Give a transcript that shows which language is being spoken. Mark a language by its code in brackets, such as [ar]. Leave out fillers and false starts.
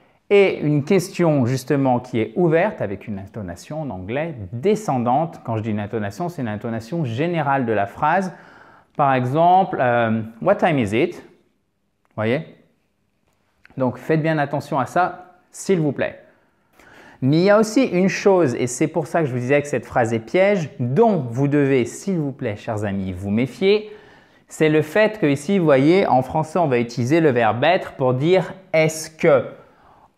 [fr] Et une question justement qui est ouverte avec une intonation en anglais descendante. Quand je dis une intonation, c'est une intonation générale de la phrase. Par exemple, [en] what time is it? [fr] Vous voyez? Donc, faites bien attention à ça, s'il vous plaît. Mais il y a aussi une chose, et c'est pour ça que je vous disais que cette phrase est piège, dont vous devez, s'il vous plaît, chers amis, vous méfier, c'est le fait que ici, vous voyez, en français, on va utiliser le verbe être pour dire « est-ce que ».